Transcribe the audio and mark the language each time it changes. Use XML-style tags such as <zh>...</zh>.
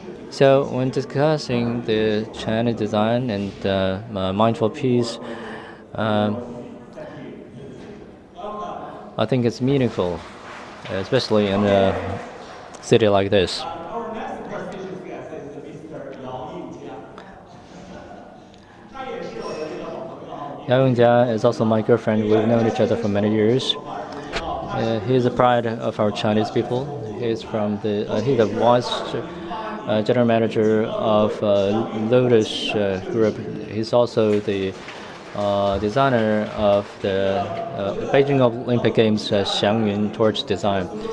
<en>So when discussing the Chinese design and mindful peace, um, I think it's meaningful, especially in a city like this. Our next prestigious guest is Mr. Yao Yingjia.</en> <zh>他也是我的这个好朋友哈，我们</zh> <en>Yao Yongjia is also my girlfriend. We've known each other for many years.</en> <zh>主教，</zh> <en>He is a pride of our Chinese people. He's from he's the vice general manager of Lotus Group. He's also the designer of the Beijing Olympic Games Xiangyun torch design.</en>